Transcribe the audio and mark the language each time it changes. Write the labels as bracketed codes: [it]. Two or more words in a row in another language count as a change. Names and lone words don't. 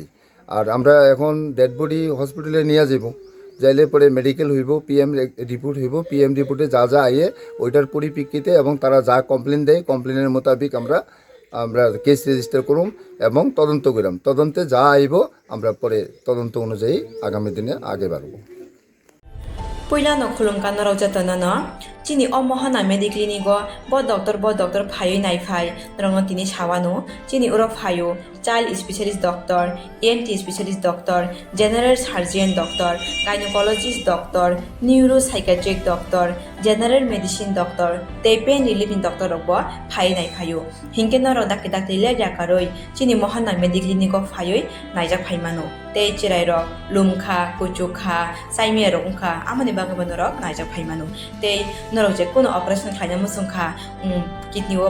[bn] আর আমরা এখন [en] dead body [bn] হসপিটালে নিয়ে যাব, যাইলে পরে মেডিকেল হইব, [en] PM report [bn] হইব, [en] PM reporte [bn] যা যা আইয়ে ওইটার পরিপ্রেক্ষিতে এবং তারা যা কমপ্লেন দেয় কমপ্লেনের মোতাবিক আমরা [en] case register [bn] করুম এবং তদন্ত করাম। তদন্তে যা আইব আমরা পরে তদন্ত অনুযায়ী আগামী দিনে আগে বাড়ব। [trp] Puilano khulumkan raujatana chini omohana mediclinigo bo doctor phayo nai phai rongno tini sawano chini uro phayo [en] child specialist doctor, ENT specialist doctor, general surgeon doctor, gynecologist doctor, neuropsychiatric doctor, general medicine doctor, [trp] te [en] pain relieving doctor [trp] robo phai nai phayo hinkeno ro dak le jakaroi chini mohana mediclinigo phayo naijak phaimano te chirai ro lumkha kuchukha saime rongkha amani bagabano ro naijak phaimano te norok je kono operation khaina musungkha kidney o